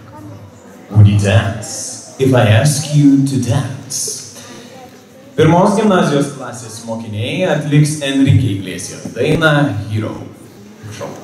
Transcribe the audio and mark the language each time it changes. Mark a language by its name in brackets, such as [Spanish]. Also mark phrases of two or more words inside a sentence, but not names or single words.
[English] Would you dance if I ask you to dance? [Lithuanian] Pirmos gimnazijos klasės mokiniai atliks Enrique Iglesias dainą Hero. Prašau.